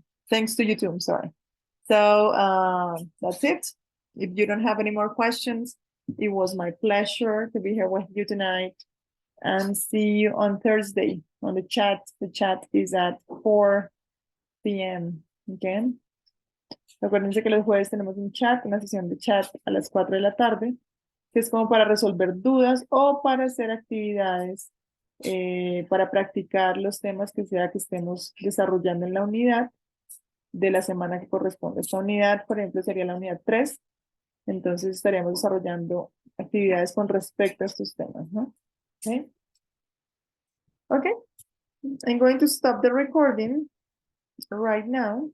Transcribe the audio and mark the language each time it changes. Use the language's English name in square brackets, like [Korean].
[English] Thanks to you too, I'm sorry. So that's it. If you don't have any more questions, it was my pleasure to be here with you tonight and see you on Thursday on the chat. The chat is at 4 p.m. Okay. [Spanish] Recuérdense que los jueves tenemos un chat, una sesión de chat a las 4 de la tarde, que es como para resolver dudas o para hacer actividades, para practicar los temas que sea que estemos desarrollando en la unidad de la semana que corresponde. Esta unidad, por ejemplo, sería la unidad 3. Entonces estaríamos desarrollando actividades con respecto a estos temas, ¿no? [English] Okay. Okay. I'm going to stop the recording right now.